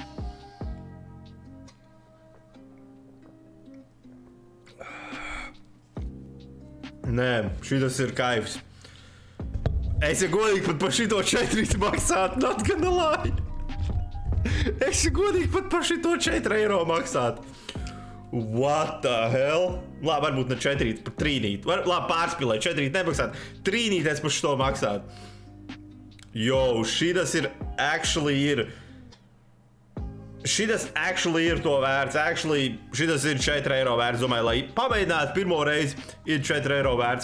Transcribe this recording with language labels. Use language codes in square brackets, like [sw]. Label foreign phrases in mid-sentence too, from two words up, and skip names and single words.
[lv] Nē, šitas ir kaifs. Es godīgi pat par šito 4 maksātu, [en] not gonna lie. [lv] Es godīgi pat par šito 4 eiro maksātu. [en] What the hell? [lv] Labi, varbūt ne 4, par 3. Labi, pārspīlēt, 4 nemaksāt. 3 es par šito maksātu. Jo, šitas actually ir to vērts. Actually, šitas ir 4 eiro vērts. Domāju, lai pamēģinātu pirmo reizi, ir 4 eiro vērts.